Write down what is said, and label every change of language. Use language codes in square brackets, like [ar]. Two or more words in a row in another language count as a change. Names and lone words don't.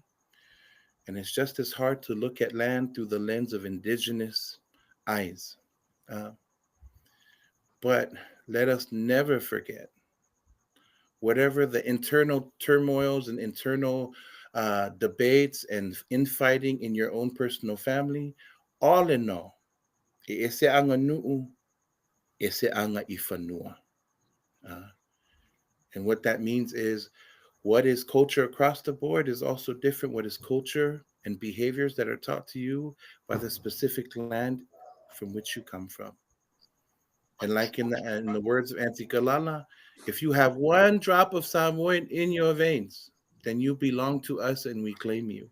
[en] And it's just as hard to look at land through the lens of indigenous eyes. But let us never forget, whatever the internal turmoils and internal debates and infighting in your own personal family, all in all, [sm] ese anga nu'u, ese anga ifanua. [en] And what that means is, what is culture across the board is also different. What is culture and behaviors that are taught to you by the specific land from which you come from. And like in the words of Auntie Kalala, if you have one drop of Samoan in your veins, then you belong to us and we claim you.